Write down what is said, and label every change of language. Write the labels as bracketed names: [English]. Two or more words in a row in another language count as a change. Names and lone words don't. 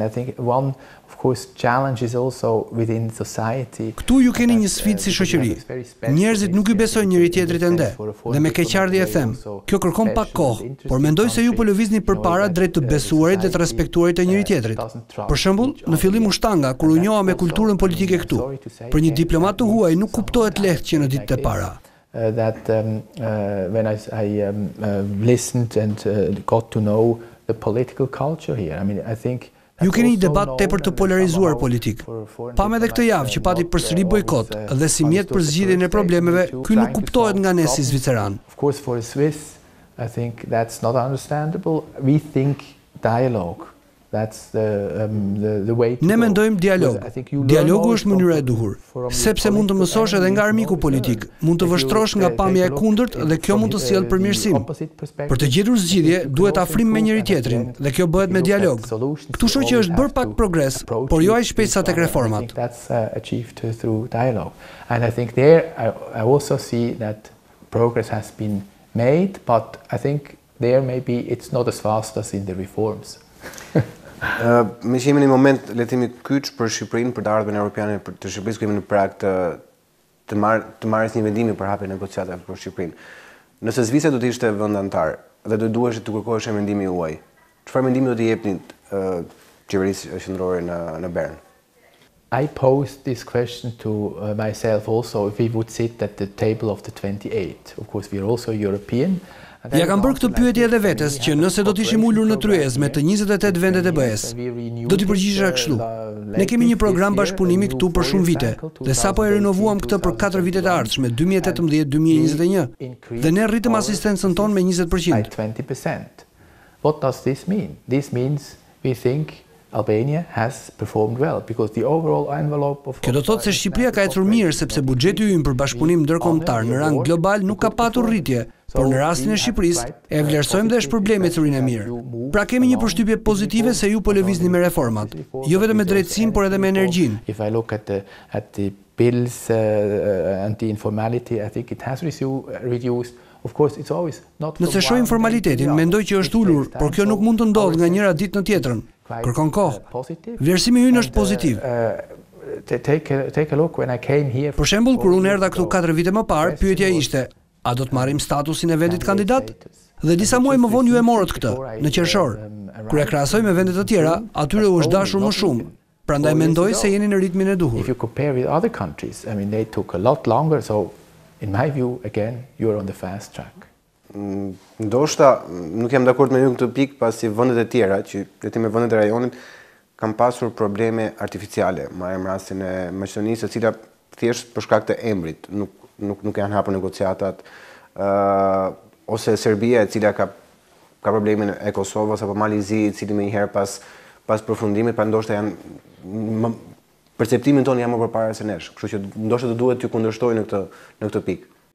[English] I think one, of course, challenge is also within society. [Albanian] Këtu ju keni një sfidë si shoqëri. Njerëzit nuk i besojnë njëri tjetrit ende. Dhe me keqardhje e them, kjo kërkon pak kohë, por mendoj se ju po lëvizni përpara drejt të besuarit dhe të respektuarit të njëri tjetrit. Për shembull, në fillim u shtanga kur u njoha me kulturën politike këtu. Për një diplomat të huaj nuk kuptohet lehtë që në ditët e para. [English] When I listened and got to know the political culture here. I think [Albanian] ju keni një debat tepër të polarizuar politik. Pam edhe këtë javë që pati përsëri bojkot dhe si mjet për zgjidhjen e problemeve, ky nuk kuptohet nga ne si Zviceran. [English] Of course, for a Swiss, I think that's not understandable. We think dialogue. That's the way to [Albanian] Ne mendojmë dialog. Dialogu është mënyra e duhur, sepse mund të mësosh edhe nga armiku politik, mund të vështrosh nga pamja e kundërt dhe kjo mund të sjellë përmirësim. Për të gjetur zgjidhje, duhet afrim me njëri tjetrin dhe kjo bëhet me dialog. Këtu shoh që është bërë pak progres, por jo aq shpejt sa tek reformat. [English] That's achieved through dialogue. And I think there I also see that progress has been made, but I think there maybe it's not as fast as in the reforms. [Albanian] Me që jemi në moment letimi kyç për Shqipërinë, për të ardhmen europiane të Shqipërisë, ku jemi në prag të marrës një vendimi për hapjen e negociatave për Shqipërinë. Nëse Zvicra do të ishte vend antar dhe do duhej të kërkohej mendimi juaj, çfarë mendimi do t'i jepni qeverisë qendrore në Bern? [English] I posed this question to myself also if we would sit at the table of the 28. Of course, we are also European. [Albanian] Ja kam bërë këtë pyetje edhe vetes që nëse do të ishim ulur në tryezë me të 28 vendet e BE-s, do t'i përgjigjesha kështu. Ne kemi një program bashkëpunimi këtu për shumë vite dhe sapo e rinovuam këtë për 4 vitet e ardhshme, 2018-2021, dhe ne rritëm asistencën tonë me 20%. 20%. [English] What does this mean? This means we think Albania has performed well because the overall envelope of [Albanian] Kjo do thotë se Shqipëria ka ecur mirë sepse buxheti ynë për bashkëpunim ndërkombëtar në rang global nuk ka patur rritje, por në rastin e Shqipërisë e vlerësojmë dhe është problemi ecurinë e mirë. Pra kemi një përshtypje pozitive se ju po lëvizni me reformat, jo vetëm me drejtësinë, por edhe me energjinë. [English] If I look at the bills and the informality, I think it has reduced. Of course, it's always not. [Albanian] Nëse shohim formalitetin, mendoj që është ulur, por kjo nuk mund të ndodhë nga njëra ditë në tjetrën. Kërkon kohë. Vlerësimi ynë është pozitiv. [English] Take a look when I came here. [Albanian] Për shembull, kur unë erdha këtu 4 vite më parë, pyetja ishte: a do të marrim statusin e vendit kandidat? Dhe disa muaj më vonë ju e morët këtë, në qershor. Kur e krahasoj me vende të tjera, atyre u është dashur më shumë. Prandaj mendoj se jeni në ritmin e duhur. [English] If you compare with other countries, they took a lot longer, so in my view, again, you are on the fast track. [Albanian] Ndoshta nuk jam dakord me ju këtë pikë, pasi vendet e tjera, që letimi me vendet e rajonit, kanë pasur probleme artificiale. Marrim rastin e Maqedonisë, e cila thjesht për shkak të emrit nuk janë hapur negociatat, ose Serbia, e cila ka problemin e Kosovës, apo Malizi, i cili më njëherë pas përfundimit, pa ndoshta janë perceptimin tonë jam më përpara se nesh, kështu që ndoshta do duhet t'ju kundërshtoj në këtë pikë.